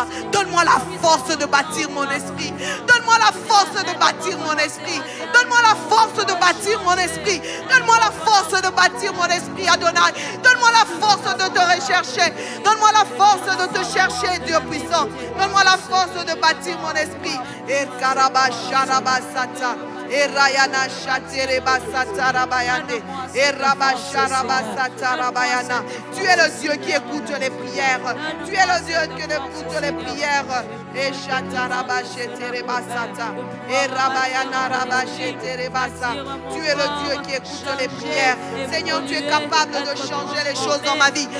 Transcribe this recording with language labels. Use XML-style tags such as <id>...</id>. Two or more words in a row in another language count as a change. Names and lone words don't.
<fr>Donne-moi la force de bâtir mon esprit. Donne-moi la force de bâtir mon esprit. Donne-moi la force de bâtir mon esprit. Donne-moi la force de bâtir mon esprit, Adonai. Donne-moi la force de te rechercher. Donne-moi la force de te chercher, Dieu puissant. Donne-moi la force de bâtir mon esprit. Et Karabasharabasata. Et Rayana Shatereba Satarabayane. Et Rabasharaba Satarabayana. Tu es le Dieu qui écoute les prières. Tu es le Dieu qui écoute les prières. Et Shataraba Shetereba Sata. Et Rabayana Rabashetereba Sa. Tu es le Dieu qui écoute les prières. Seigneur, tu es capable de changer les choses dans ma vie.</fr>